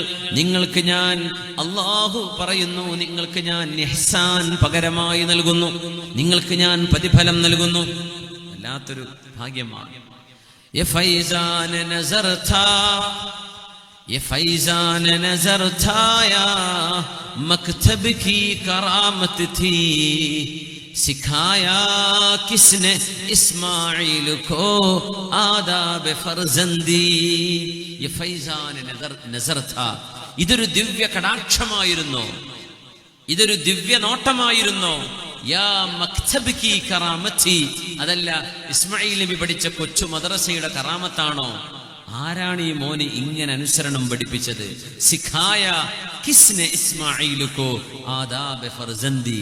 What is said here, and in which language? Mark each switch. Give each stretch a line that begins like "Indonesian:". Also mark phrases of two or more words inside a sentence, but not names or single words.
Malayalam: നിങ്ങൾക്ക് ഞാൻ, അല്ലാഹു പറയുന്നു, നിങ്ങൾക്ക് ഞാൻ ഇഹ്സാൻ പകരമായി നൽകുന്നു, നിങ്ങൾക്ക് ഞാൻ പ്രതിഫലം നൽകുന്നു. വല്ലാത്തൊരു ഭാഗ്യമാണ്.
Urdu: یہ فیضان نظر تھا، یہ فیضان نظر تھا یا مکتب کی کرامت تھی، سکھایا کس نے اسماعیل کو آداب فرزندی. یہ فیضان نظر تھا,
Malayalam: ഇതൊരു ദിവ്യ കടാക്ഷമായിരുന്നു, ഇതൊരു ദിവ്യ നോട്ടമായിരുന്നു.
Urdu: یا مکتب کی کرامت تھی,
Malayalam: അതല്ല ഇസ്മായിൽ നബി പഠിച്ച കൊച്ചു മദ്രസയുടെ കറാമത്താണോ? ആരാണ് ഈ മോന് ഇങ്ങനെ അനുസരണം പഠിപ്പിച്ചത്?
Urdu: سکھایا کس نے اسماعیل کو آداب فرزندی.